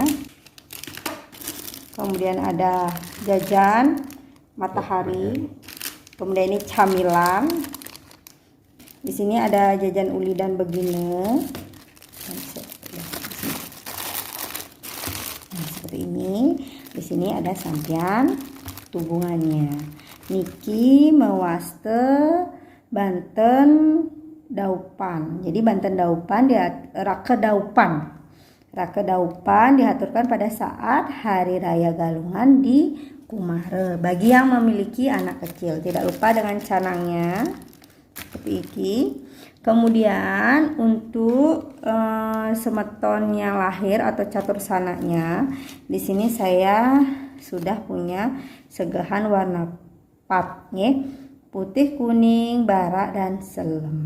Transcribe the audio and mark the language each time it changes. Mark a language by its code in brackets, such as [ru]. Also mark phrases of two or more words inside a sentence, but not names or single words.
[id] Kemudian ada jajan matahari. Kemudian ini camilan. Di sini ada jajan uli dan begine. Nah, seperti ini. Di sini ada sampian tubungannya. [ban] Niki mewaste Banten Daupan. [id] Jadi Banten Daupan Rake Daupan dihaturkan pada saat Hari Raya Galungan di Kumare. Bagi yang memiliki anak kecil, tidak lupa dengan canangnya seperti ini. Kemudian untuk semeton yang lahir atau catur sananya, di sini saya sudah punya segahan warna patnya, putih, kuning, barak dan selem.